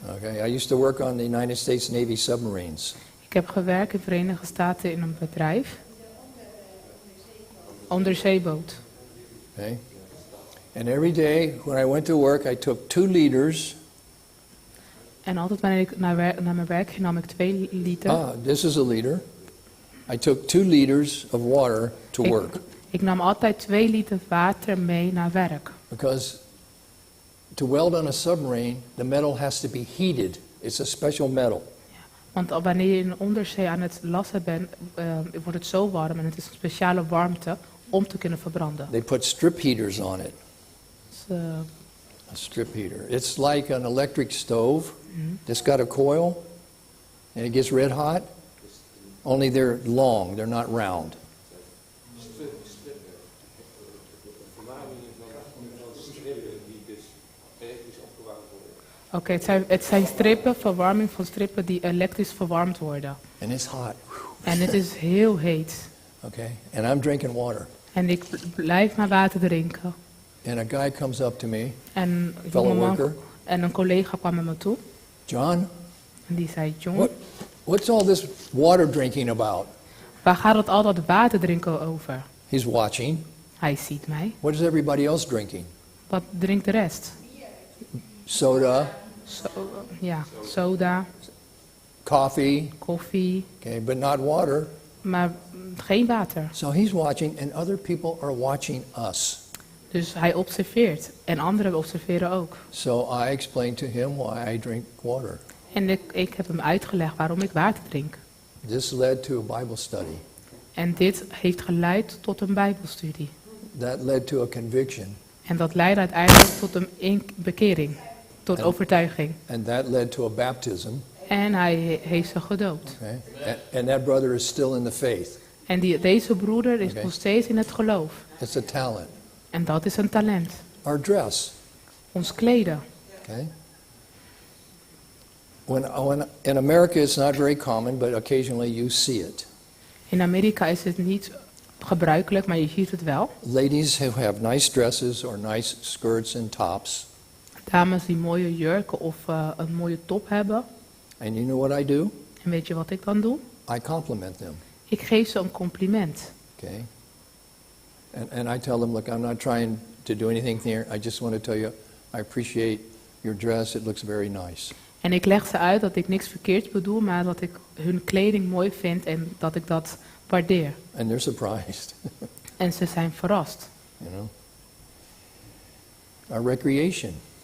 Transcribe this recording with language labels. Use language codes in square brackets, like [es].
[en] Okay, I used to work on the United States Navy submarines. [nl] Ik heb gewerkt in de Verenigde Staten in een bedrijf. Onderzeeboot. [en] Okay, and every day when I went to work, I took 2 liters. [nl] En altijd wanneer ik naar mijn werk ging, nam ik 2 liter. [en] This is a liter. I took 2 liters of water to work [nl] Ik nam altijd 2 liter water mee naar werk. [en] because to weld on a submarine, the metal has to be heated. It's a special metal. [nl] Want wanneer je in onderzee aan het lassen bent, wordt het zo warm en het is een speciale warmte om te kunnen verbranden. [en] They put strip heaters on it. [nl] Dus, [en] A strip heater. It's like an electric stove. It's got a coil, and it gets red hot. Only they're long, they're not round. [nl] Oké, het zijn strippen, verwarming van strippen die elektrisch verwarmd worden. [en] And it's hot. [nl] En het is heel heet. [en] Okay? And I'm drinking water. [nl] En ik blijf maar water drinken. [en] And a guy comes up to me, [nl] En een [en] fellow [nl] jongeman [en] worker. [nl] en een collega kwam naar me toe. [en] John, [nl] En die zei, John, [en] what's all this water drinking about? [nl] waar gaat het al dat water drinken over? [en] He's watching. [nl] Hij ziet mij. [en] What is everybody else drinking? [nl] Wat drinkt de rest? [en] Soda, [nl] Soda, [en] coffee, [nl] koffie, [en] okay, but not water. [nl] maar geen water. [en] So he's watching, and other people are watching us. [nl] Dus hij observeert en anderen observeren ook. [en] So I explained to him why I drink water. [nl] En ik heb hem uitgelegd waarom ik water drink. [en] This led to a Bible study. [nl] En dit heeft geleid tot een bijbelstudie. [en] That led to a conviction. [nl] En dat leidde uiteindelijk tot een bekering, tot overtuiging. [en] And that led to a baptism. [nl] En hij heeft ze gedoopt. [en] Okay? And that brother is still in the faith. [nl] En deze broeder is Oké. nog steeds in het geloof. [en] It's a talent. [nl] En dat is een talent. [en] Our dress. [nl] Ons kleden. [en] Okay? When in America it's not very common, but occasionally you see it. [nl] In Amerika is het niet gebruikelijk, maar je ziet het wel. [en] Ladies who have nice dresses or nice skirts and tops. [nl] Dames die mooie jurken of een mooie top hebben. [en] And you know what I do? [nl] En weet je wat ik dan doe? [en] I compliment them. [nl] Ik geef ze een compliment. [en] Okay? And I tell them, look, I'm not trying to do anything here. I just want to tell you, I appreciate your dress. It looks very nice. [nl] En ik leg ze uit dat ik niks verkeerds bedoel, maar dat ik hun kleding mooi vind en dat ik dat waardeer. [en] And they're surprised, [nl] En ze zijn verrast. [en] you know. Our recreation.